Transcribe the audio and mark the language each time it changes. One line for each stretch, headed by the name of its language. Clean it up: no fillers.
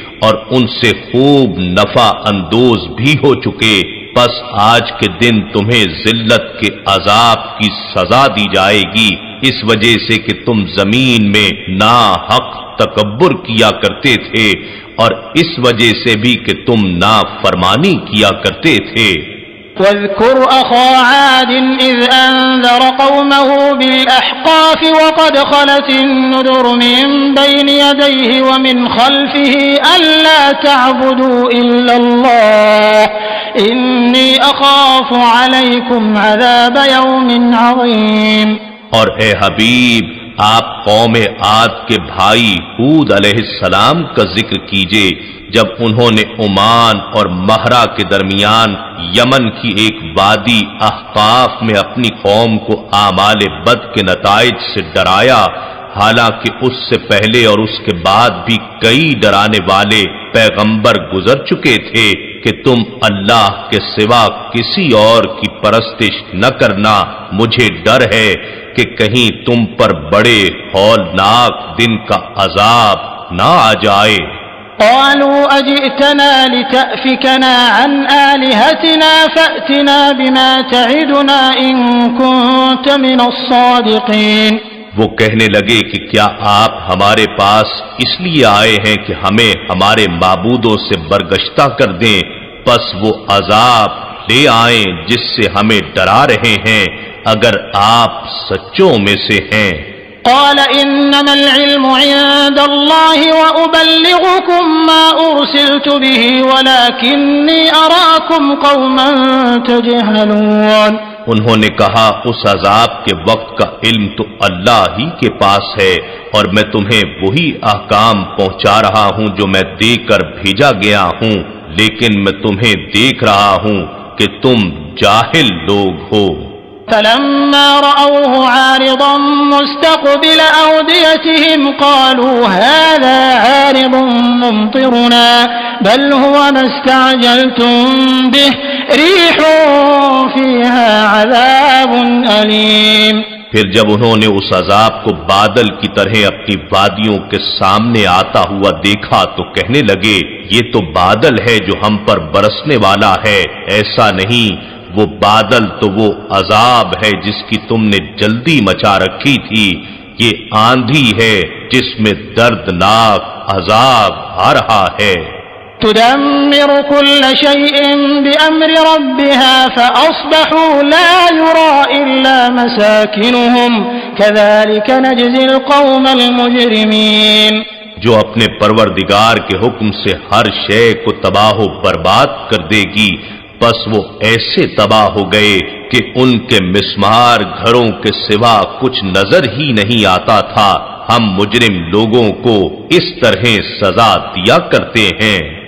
Urdu: اور ان سے خوب نفع اندوز بھی ہو چکے، پس آج کے دن تمہیں ذلت کے عذاب کی سزا دی جائے گی اس وجہ سے کہ تم زمین میں ناحق تکبر کیا کرتے تھے اور اس وجہ سے بھی کہ تم نافرمانی کیا کرتے تھے.
Arabic: واذكر أخا عاد إذ أنذر قومه بالأحقاف وقد خلت النذر من بين يديه ومن خلفه ألا تعبدوا إلا الله إني أخاف عليكم عذاب يوم عظيم.
Urdu: اور اے حبیب آپ قوم عاد کے بھائی ہود علیہ السلام کا ذکر کیجئے جب انہوں نے عمان اور مہرا کے درمیان یمن کی ایک وادی احقاف میں اپنی قوم کو اعمال بد کے نتائج سے ڈرایا، حالانکہ اس سے پہلے اور اس کے بعد بھی کئی ڈرانے والے پیغمبر گزر چکے تھے کہ تم اللہ کے سوا کسی اور کی پرستش نہ کرنا، مجھے ڈر ہے کہ کہیں تم پر بڑے ہولناک دن کا عذاب نہ آ جائے.
Arabic: قالوا أجئتنا لتأفكنا عن آلهتنا فأتنا بما تعدنا إن كنت من الصادقين.
Urdu: وہ کہنے لگے کہ کیا آپ ہمارے پاس اس لیے آئے ہیں کہ ہمیں ہمارے معبودوں سے برگشتہ کر دیں، پس وہ عذاب لے آئیں جس سے ہمیں ڈرا رہے ہیں اگر آپ سچوں میں سے ہیں.
Arabic: قال إنما العلم عند الله وأبلغكم ما أرسلت به ولكني أراكم قوما تجهلون.
Urdu: انہوں نے کہا اس عذاب کے وقت کا علم تو اللہ ہی کے پاس ہے اور میں تمہیں وہی احکام پہنچا رہا ہوں جو میں دے کر بھیجا گیا ہوں، لیکن میں تمہیں دیکھ رہا ہوں کہ تم جاہل لوگ ہو.
Arabic: فلما رأوه عارضا مستقبل أوديتهم قالوا هذا عارض ممطرنا بل هو ما استعجلتم به ريح فيها عذاب أليم.
Urdu: پھر جب انہوں نے اس عذاب کو بادل کی طرح اپنی وادیوں کے سامنے آتا ہوا دیکھا تو کہنے لگے یہ تو بادل ہے جو ہم پر برسنے والا ہے، ایسا نہیں، وہ بادل تو وہ عذاب ہے جس کی تم نے جلدی مچا رکھی تھی، یہ آندھی ہے جس میں دردناک عذاب آ رہا ہے.
Arabic: تدمر كل شيء بأمر ربها فأصبحوا لا يرى إلا مساكنهم كذلك نجزي القوم المجرمين.
Urdu: جو اپنے پروردگار کے حکم سے ہر شے کو تباہ و برباد کر دے گی، بس وہ ایسے تباہ ہو گئے کہ ان کے مسمار گھروں کے سوا کچھ نظر ہی نہیں آتا تھا. ہم مجرم لوگوں کو اس طرح سزا دیا کرتے ہیں.